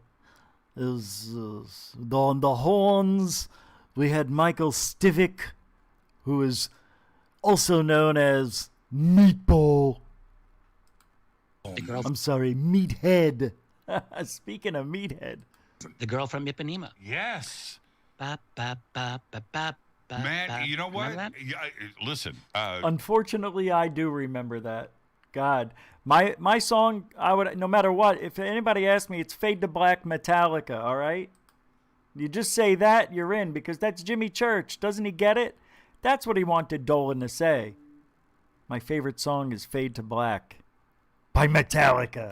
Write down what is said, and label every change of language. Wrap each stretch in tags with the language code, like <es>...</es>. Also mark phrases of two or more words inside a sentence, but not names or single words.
<en>It was on the horns. We had Michael Stivic, who is also known as Meatball. I'm sorry, Meathead. Speaking of Meathead. The girl from Ipanema. Yes. Ba, ba, ba, ba, ba, ba, Man, ba. you know what? Remember that? Yeah, listen. Unfortunately, I do remember that. God, my song, I would, no matter what, if anybody asks me, it's Fade to Black Metallica, all right? You just say that, you're in, because that's Jimmy Church. Doesn't he get it? That's what he wanted Dolan to say. My favorite song is Fade to Black by Metallica.</en>